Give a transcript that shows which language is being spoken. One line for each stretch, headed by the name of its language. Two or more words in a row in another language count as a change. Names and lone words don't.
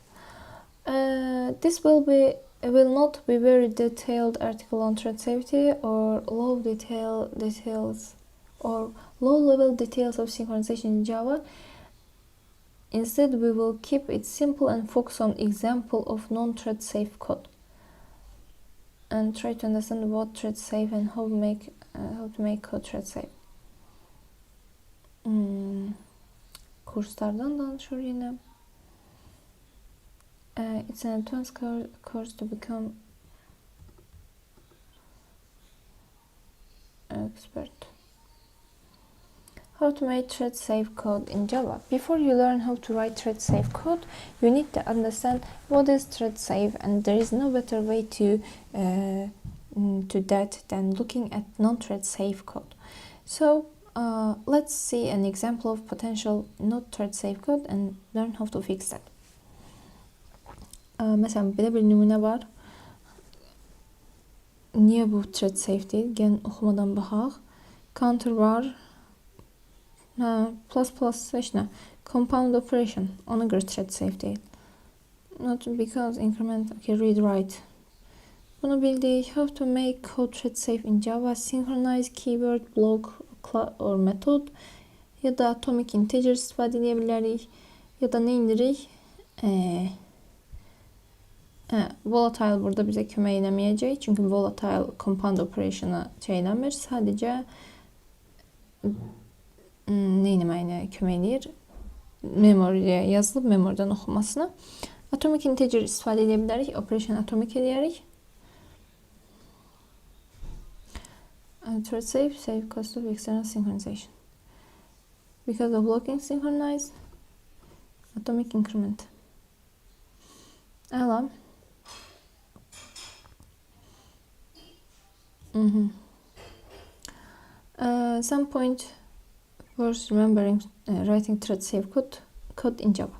English: This will not be very detailed article on thread safety or low level details of synchronization in Java. Instead, we will keep it simple and focus on example of non-thread safe code, and try to understand what thread safe and how to make code thread safe.
Azerbaijani: Kurslardan danışıyor yine.
English: It's an advanced course to become expert. How to make thread safe code in Java. Before you learn how to write thread safe code, you need to understand what is thread safe, and there is no better way to that than looking at non-thread safe code. So let's see an example of potential not thread safe code and learn how to fix that.
Azerbaijani: Mesela belə bir nümunə var. Niyə bu
English: thread safe
Azerbaijani: deyil? Gəlin oxumadan baxaq. Counter var. Plus heç nə?
English: Compound operation.
Azerbaijani: Ona görə
English: thread safe
Azerbaijani: deyil.
English: Not because increment. Okay, read write.
Azerbaijani: Bunu bildik.
English: How to make code thread safe in Java. Synchronize keyword, block or method.
Azerbaijani: Ya da
English: atomic integer
Azerbaijani: istifadə edə bilərik. Ya da nə indirik? Volatile burada bizə kömək eləməyəcək. Çünki volatile
English: compound operation'a
Azerbaijani: eləmir. Sadəcə nə eləməyinə kömək eləyir? Memoriyə yazılıb memoridən oxumasına.
English: Atomic integer
Azerbaijani: istifadə edə bilərik. Operation atomic eləyərik.
English: Thread safe, save cost of external synchronization. Because of blocking synchronize, atomic increment.
Azerbaijani: Əla.
English: Some point worth remembering writing thread safe code in Java.